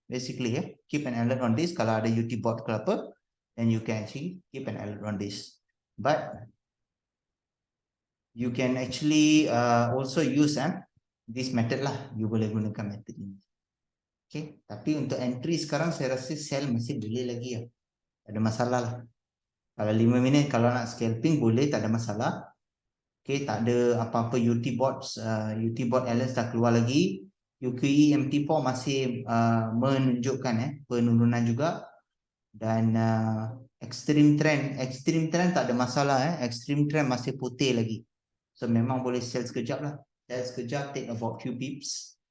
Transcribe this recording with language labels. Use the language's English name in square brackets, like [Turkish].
[English] Basically, keep an alert on this. [Malay] Kalau ada UT bot ke apa, [English] then you can actually keep an alert on this. But you can actually also use this method lah. [Malay] You boleh gunakan method ini. Okay, tapi untuk entry sekarang saya rasa sell masih boleh lagi tak ada masalah lah. Kalau 5 minit, kalau nak scalping boleh, tak ada masalah. Okay, tak ada apa-apa UT bot alerts dah keluar lagi. QQE MT4 masih menunjukkan penurunan juga. Dan extreme trend tak ada masalah extreme trend masih putih lagi. So memang boleh sell sekejap lah. [English] Sell [Malay] sekejap, [English] take about few pips.